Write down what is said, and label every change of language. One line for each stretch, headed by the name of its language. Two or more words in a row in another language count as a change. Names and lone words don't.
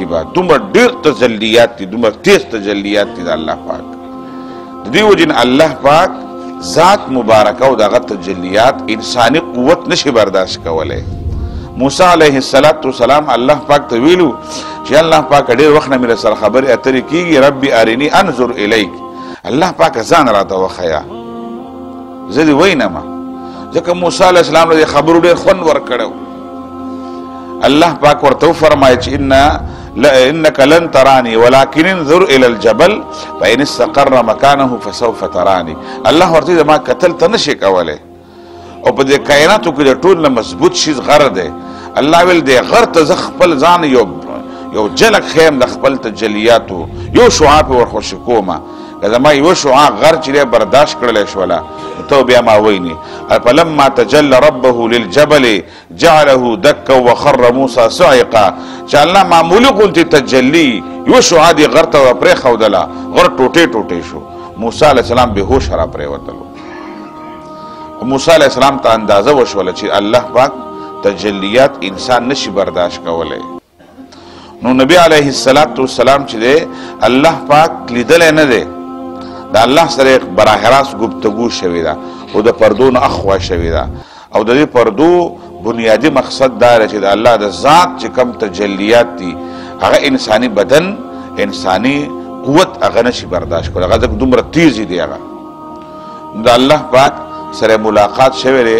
Pashto: به دومره ډېر تجلیات دي، دومره تیز تجلیات دي د الله پاک. د دې وجې نه الله پاک ذات مبارکه او دغه تجلیات انساني قوت نشي برداشت کولی. موسی
Arabic: علیه السلام
Pashto: الله پاک ته ویلو چې الله پاک ډېر وخت نه مې سره خبرې اترې کېږي،
Arabic: ربي ارني انظر الیک،
Pashto: الله پاک ځان راته وښیه زه دې وینمه. ځکه موسی
Arabic: علیه السلام
Pashto: له خبرو ډېر خوند ورکړی. الله پاک ورته وفرمایه چې
Arabic: انک لن ترانی ولکن انظر الى الجبل فان استقر مکانه فسوف ترانی.
Pashto: الله ورته زما کتل ته نشي کولی او په دې کائناتو کې د ټول نه مضبوط شیز غر دی. الله ویل دی غر ته زه خپل ځان یو جلک خیم د خپل تجلیاتو یو شعاع پې ورخوشي کومه که زما یو شعاع غر چې دی برداشت کړلی شوله ته بیا ما ویني.
Arabic: فلما تجلى ربه للجبل جعله دكا وخر موسى صعقا.
Pashto: چې الله معمولي غوندې تجلي یو شعاع دې غر ته پرېښودله، غر ټوټې ټوټې شو، موسی
Arabic: علیه السلام
Pashto: بېهوش را پرېوتلو. موسی
Arabic: علیه السلام
Pashto: ته اندازه وشوله چې الله پاک تجلیات انسان نشي برداشت کولی. نو
Arabic: نبی علیه السلام
Pashto: چې دی الله پاک لیدلی نه دی، د الله سره براه راست گفتگو شوې ده او د پردو نه اخوا شوې ده او د دې پردو بنیادی مقصد دا دی چې د الله د ذات چې کم تجلیات دي هغه انساني بدن انساني قوت هغه نشي برداشت کولی، هغه دومره تیزې دي. هغه د الله پاک سره ملاقات شوی دی.